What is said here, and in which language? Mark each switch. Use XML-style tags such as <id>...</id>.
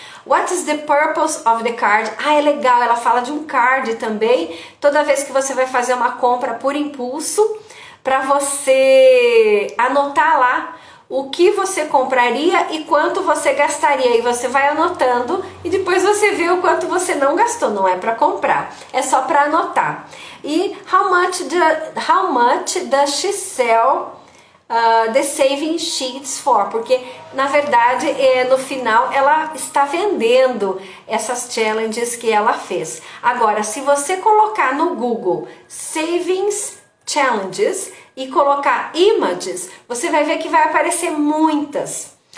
<en>What is the purpose of the card?</en> <pt>É legal, ela fala de um card também. Toda vez que você vai fazer uma compra por impulso, para você anotar lá o que você compraria e quanto você gastaria, e você vai anotando e depois você vê o quanto você não gastou. Não é para comprar, é só para anotar.</pt> <en>E how much does she sell the saving sheets for?</en> <pt>Porque na verdade no final ela está vendendo essas challenges que ela fez. Agora, se você colocar no Google savings challenges e colocar images, você vai ver que vai aparecer muitas.</pt>